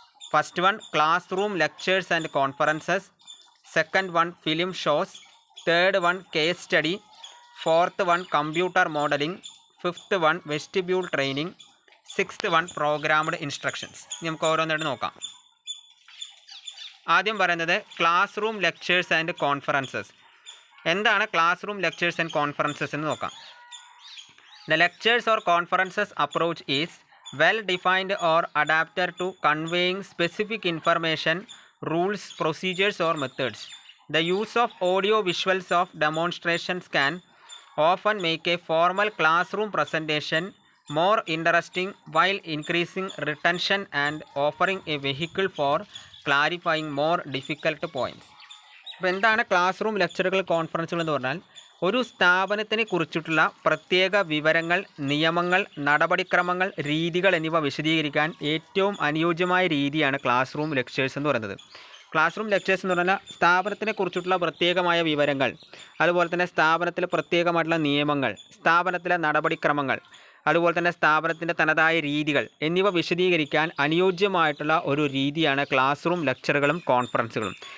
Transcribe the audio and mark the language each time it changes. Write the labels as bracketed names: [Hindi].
[English] First one classroom lectures and conferences, second one film shows, third one case study, fourth one computer modelling, fifth one vestibule training, sixth one programmed instructions. [Malayalam] നമുക്ക് ഓരോന്നായിട്ട് നോക്കാം. ആദ്യം പറയുന്നത് class room lectures and conferences. എന്താണ് class room lectures and conferences എന്ന് നോക്കാം. [English] The lectures or conferences approach is well defined or adapted to conveying specific information, rules, procedures or methods. The use of audio visuals of demonstrations can often make a formal classroom presentation more interesting while increasing retention and offering a vehicle for clarifying more difficult points. [Malayalam] അപ്പോൾ എന്താണ് class room ലെക്ചറുകൾ, കോൺഫറൻസുകൾ എന്ന് പറഞ്ഞാൽ? ഒരു സ്ഥാപനത്തിനെ കുറിച്ചിട്ടുള്ള പ്രത്യേക വിവരങ്ങൾ, നിയമങ്ങൾ, നടപടിക്രമങ്ങൾ, രീതികൾ എന്നിവ വിശദീകരിക്കാൻ ഏറ്റവും അനുയോജ്യമായ രീതിയാണ് ക്ലാസ് റൂം ലെക്ചേഴ്സ് എന്ന് പറയുന്നത്. ക്ലാസ് റൂം ലെക്ചേഴ്സ് എന്ന് പറഞ്ഞാൽ സ്ഥാപനത്തിനെ കുറിച്ചിട്ടുള്ള പ്രത്യേകമായ വിവരങ്ങൾ, അതുപോലെ തന്നെ സ്ഥാപനത്തിലെ പ്രത്യേകമായിട്ടുള്ള നിയമങ്ങൾ, സ്ഥാപനത്തിലെ നടപടിക്രമങ്ങൾ, അതുപോലെ തന്നെ സ്ഥാപനത്തിൻ്റെ തനതായ രീതികൾ എന്നിവ വിശദീകരിക്കാൻ അനുയോജ്യമായിട്ടുള്ള ഒരു രീതിയാണ് ക്ലാസ് റൂം ലെക്ചറുകളും കോൺഫറൻസുകളും.